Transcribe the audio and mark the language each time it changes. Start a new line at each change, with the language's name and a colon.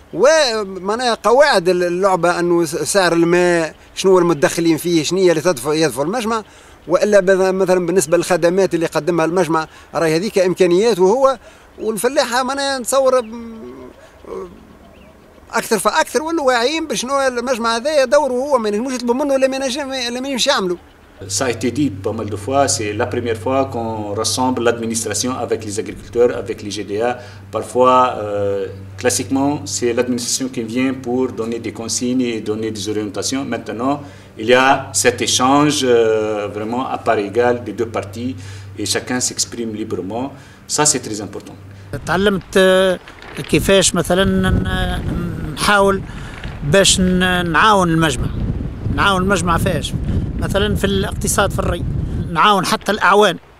Arabic: ومعناها قواعد اللعبه انه سعر الماء شنو المتدخلين فيه، شنو هي اللي يدفع المجمع، والا مثلا بالنسبه للخدمات اللي يقدمها المجمع راهي هذيك امكانياته هو، والفلاحه معناها نتصور اكثر فاكثر ولا واعيين بشنو المجمع هذا دوره هو، ما ينجموش يطلبوا منه اللي ما ينجمش يعملوا.
French: Ça a été dit pas mal de fois, c'est la première fois qu'on rassemble l'administration avec les agriculteurs, avec les GDA. Parfois, classiquement, c'est l'administration qui vient pour donner des consignes et donner des orientations. Maintenant, il y a cet échange vraiment à part égale des deux parties et chacun s'exprime librement. Ça, c'est très important.
Arabic: تعلمت كيفاش مثلا نحاول باش نعاون المجمع فاش مثلا في الاقتصاد في الري، نعاون حتى الاعوان.